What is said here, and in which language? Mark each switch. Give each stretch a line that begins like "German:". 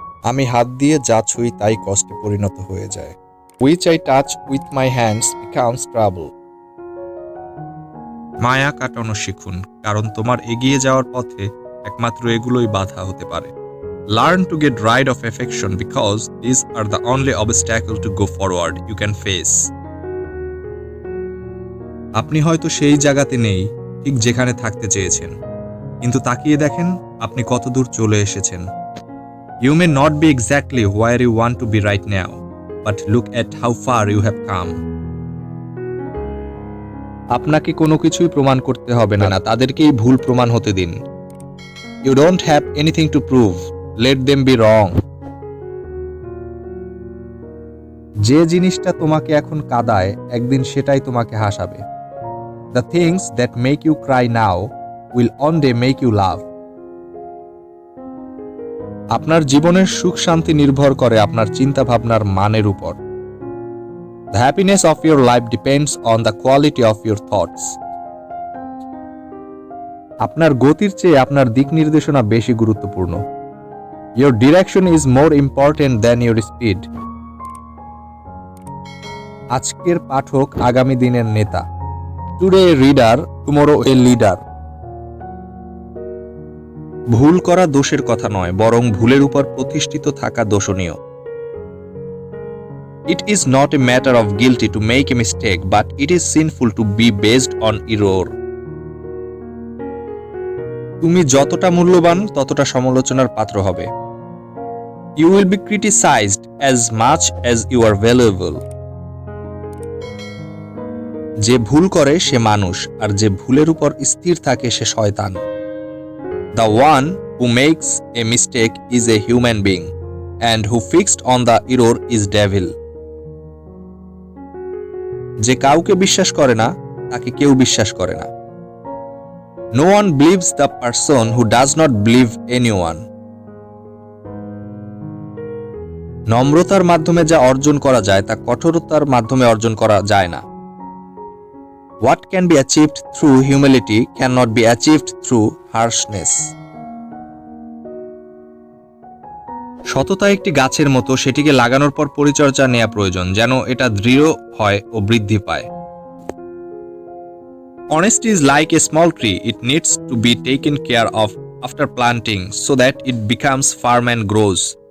Bangla: আমি হাত দিয়ে যা ছুঁই তাই কষ্টে পরিণত হয়ে যায়।
English: Which I touch with my hands becomes trouble.
Bangla: মায়া কাটানো শিখুন, কারণ তোমার এগিয়ে যাওয়ার পথে একমাত্র এগুলোই বাধা হতে পারে।
English: Learn to get rid of affection because these are the only obstacle to go forward you can face.
Bangla: আপনি হয়তো সেই জায়গাতে নেই ঠিক যেখানে থাকতে চেয়েছেন, কিন্তু তাকিয়ে দেখেন আপনি কত দূর চলে এসেছেন।
English: You may not be exactly where you want to be right now, but look at how far you have come.
Bangla: আপনাকে কোনো কিছুই প্রমাণ করতে হবে না, তাদেরকেই ভুল প্রমাণ হতে দিন।
English: You don't have anything to prove. Let them be wrong.
Bangla: যে জিনিসটা তোমাকে এখন কাঁদায় একদিন সেটাই তোমাকে হাসাবে।
English: The things that make you cry now will one day make you laugh.
Bangla: আপনার জীবনের সুখ শান্তি নির্ভর করে আপনার চিন্তা ভাবনার মানের উপর।
English: The happiness of your life depends on the quality of your thoughts.
Bangla: আপনার গতির চেয়ে আপনার দিক নির্দেশনা বেশি গুরুত্বপূর্ণ।
English: Your direction is more important than your speed.
Bangla: আজকের পাঠক আগামী দিনের নেতা।
English: Today a reader, tomorrow a leader.
Bangla: ভুল করা দোষের কথা নয়, বরং ভুলের উপর প্রতিষ্ঠিত থাকা দোষণীয়।
English: It is not a matter of guilty to make a mistake, but it is sinful to be based on error.
Bangla: তুমি যতটা মূল্যবান ততটা সমালোচনার পাত্র হবে।
English: You will be criticized as much as you are valuable.
Bangla: যে ভুল করে সে মানুষ, আর যে ভুলের উপর স্থির থাকে সে শয়তান।
English: The one who makes a mistake is a human being, and who fixed on the error is devil.
Bangla: যে কাউকে বিশ্বাস করে না তাকে কেউ বিশ্বাস করে না।
English: No one believes the person who does not believe anyone.
Bangla: নম্রতার মাধ্যমে যা অর্জন করা যায় তা কঠোরতার মাধ্যমে অর্জন করা যায় না।
English: What can be achieved through humility cannot be achieved through harshness.
Bangla: সততা একটি গাছের মতো, সেটিকে লাগানোর পর পরিচর্যা নেওয়া প্রয়োজন যেন এটা দৃঢ় হয় ও বৃদ্ধি পায়।
English: Honesty is like a small tree. It needs to be taken care of after planting so that it becomes firm and grows.